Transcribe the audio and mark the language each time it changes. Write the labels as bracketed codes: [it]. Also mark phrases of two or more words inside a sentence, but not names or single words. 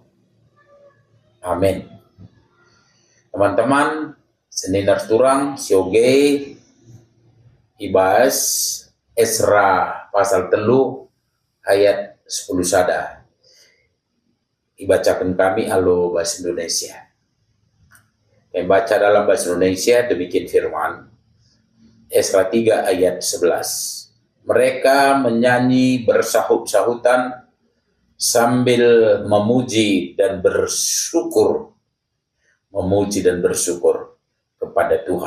[btx] Amin. Teman-teman, seninar turang sioge ibas Esra pasal 3 ayat 10 sada. Ibacakan kami alo bahasa Indonesia. [id] Membaca dalam bahasa Indonesia demikian firman. Esra 3 ayat 11. Mereka menyanyi bersahut-sahutan sambil memuji dan bersyukur kepada Tuhan.